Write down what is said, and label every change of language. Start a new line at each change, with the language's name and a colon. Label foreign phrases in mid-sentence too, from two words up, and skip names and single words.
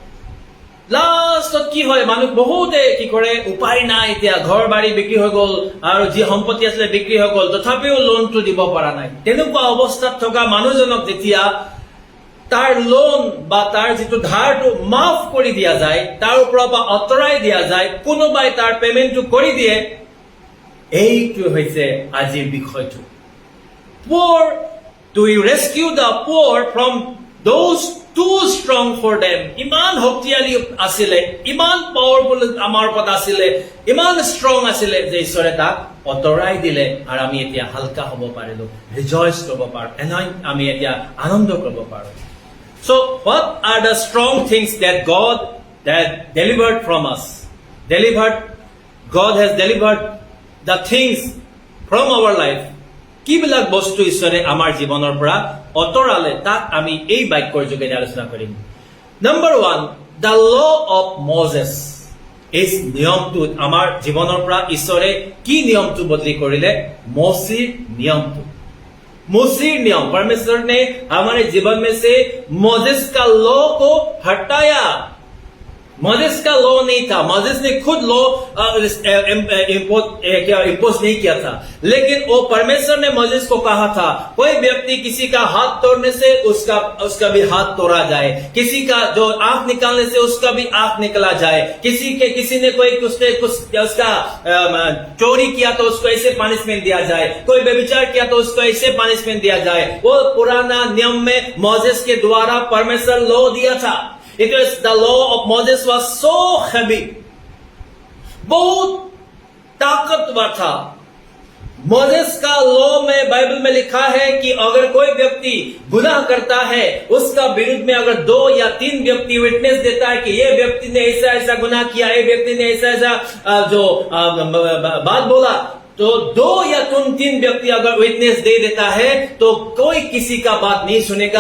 Assamese: লাষ্টত কি হয় মানুহ বহুতে কি কৰে উপায় নাই এতিয়া ঘৰ বাৰী বিক্ৰী হৈ গ'ল আৰু যি সম্পত্তি আছিল বিক্ৰী হৈ গ'ল তথাপিও লোনটো দিব পৰা নাই তেনেকুৱা অৱস্থাত থকা মানুহজনক যেতিয়া তাৰ লোন বা তাৰ যিটো ধাৰটো মাফ কৰি দিয়া যায় তাৰ ওপৰৰ পৰা অতৰাই দিয়া যায় কোনোবাই তাৰ পেমেণ্টটো কৰি দিয়ে এইটো হৈছে আজিৰ বিষয়টো
English: poor to rescue the poor from those too strong for them
Assamese: iman শক্তিশালী আছিল ইমান পাৱাৰফুল আমাৰ ওপৰত আছিল ইমান ষ্ট্ৰং আছিল যে ঈশ্বৰে তাক অতৰাই দিলে আৰু আমি এতিয়া হালকা হ'ব পাৰিলো ৰিজয়স কৰিব পাৰো আমি এতিয়া আনন্দ কৰিব পাৰো
English: So what are the strong things that God that delivered from us? God has delivered the things from our life.
Assamese: কিবিলাক বস্তু ঈশ্বৰে আমাৰ জীৱনৰ পৰা অতৰালে তাক আমি এই বাক্যৰ যোগেদি আলোচনা কৰিম
English: Number 1, the law of Moses is
Assamese: নিয়মটো আমাৰ জীৱনৰ পৰা ঈশ্বৰে কি নিয়মটো বদলি কৰিলে মচিৰ নিয়মটো
Hindi: मूसी नियम, परमेश्वर ने हमारे जीवन में से मोसेस का लॉ को हटाया। मोसेस का लॉ नहीं था, मोसेस ने खुद लॉ इम्पोज नहीं किया था, लेकिन वो परमेश्वर ने मोसेस को कहा था कोई व्यक्ति किसी का हाथ तोड़ने से उसका भी हाथ तोड़ा जाए, किसी का जो आंख निकालने से उसका भी आंख निकला जाए, किसी ने कोई उसका चोरी किया तो उसको ऐसे पनिशमेंट दिया जाए, कोई व्यभिचार किया तो उसको ऐसे पनिशमेंट दिया जाए। वो पुराना नियम में मोसेस के द्वारा परमेश्वर लॉ दिया था।
English: It was the law of Moses was so heavy,
Hindi: बहुत ताकतवर था। मोसेस का लॉ में बाइबल में लिखा है कि अगर कोई व्यक्ति गुनाह करता है, उसका विरुद्ध में अगर 2 या 3 व्यक्ति विटनेस देता है कि ये व्यक्ति ने ऐसा ऐसा गुनाह किया, ये व्यक्ति ने ऐसा ऐसा जो बात बोला, तो 2 या 3 व्यक्ति अगर विटनेस दे देता है तो कोई किसी का बात नहीं सुनेगा।